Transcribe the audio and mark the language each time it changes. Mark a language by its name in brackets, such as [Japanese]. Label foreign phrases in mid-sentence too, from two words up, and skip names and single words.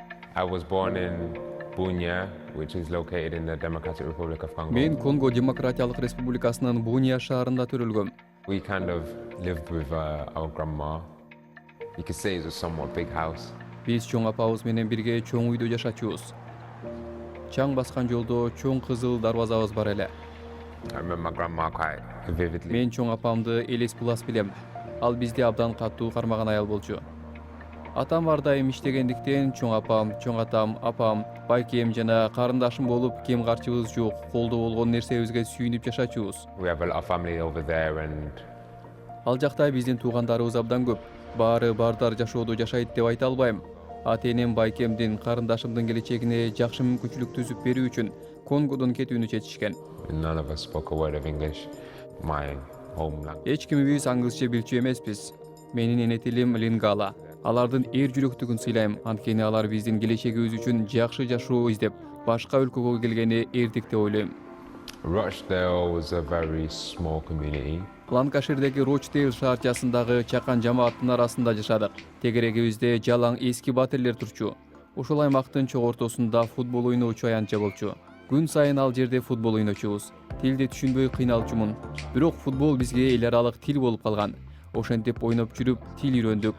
[English] I was born in Bunia, which is located in the Democratic Republic of Congo. [Kyrgyz] Мен Конго Демократиялык Республикасынын Буния шаарында төрөлгөм. [English] We kind of lived with our grandma. You could say it was a somewhat big house. [Kyrgyz] Биз чоң апабыз менен бирге чоң үйдө жашачубуз. Чаң баскан жолдо чоң кызыл дарбазабыз бар эле. [English] I remember my grandma quite vividly. [Kyrgyz] Мен чоң апамды элес булас билем. Ал бизди абдан катуу кармаган аял болчу. Атам ар дайым иштегендиктен чоң апам, чоң атам, апам, байкем жана карындашым болуп кем карчыбыз жок, колдо болгон нерсебизге сүйүнүп жашачубуз. [English] We have a lot of family over there, and [Kyrgyz] Ал жакта биздин туугандарыбыз абдан көп. Баары бардар жашоодо жашайт деп айта албайм. Ата-энем байкемдин, карындашымдын келечегине жакшы мүмкүнчүлүк түзүп берүү үчүн Конгодон кетүүнү чечишкен. [English] none of us spoke a word of English, my home language. [Kyrgyz] Эч кимибиз аңгызча билчү эмеспиз. Менин эне тилим лингала. Алардын эр жүрөктүгүн сыйлайм, анткени алар биздин келечегибиз үчүн жакшы жашоо издеп, башка өлкөгө келгени эртик деп ойлойм. Rochdale was a very small community. Ланкаширдеги Рочдейл шаарчасындагы чакан жамааттын арасында жашадык. Тегерегибизде жалаң эски батирлер турчу. Ошол аймактын чок ортосунда футбол ойноочу аянтча болчу. Күн сайын ал жерде футбол ойночубуз. Тилди түшүнбөй кыйналчумун. Бирок футбол бизге эл аралык тил болуп калган. Ошентип ойноп жүрүп тил үйрөндүк.